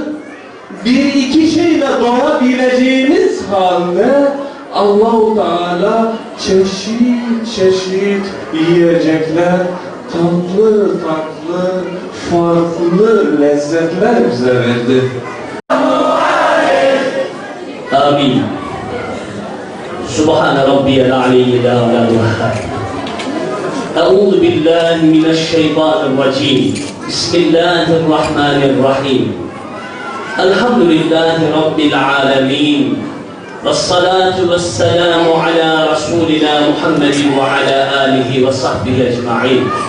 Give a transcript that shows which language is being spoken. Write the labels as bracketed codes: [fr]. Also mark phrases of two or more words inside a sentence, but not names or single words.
[tr] Bir iki şeyle donabileceğimiz halde Allah-u Teala çeşit çeşit yiyecekler, tatlı tatlı, farklı lezzetler bize verdi. [ar] آمين سبحان ربي العلي الأعلى الوهاب أعوذ بالله من الشيطان الرجيم بسم الله الرحمن الرحيم الحمد لله رب العالمين والصلاة والسلام على رسولنا محمد وعلى آله وصحبه أجمعين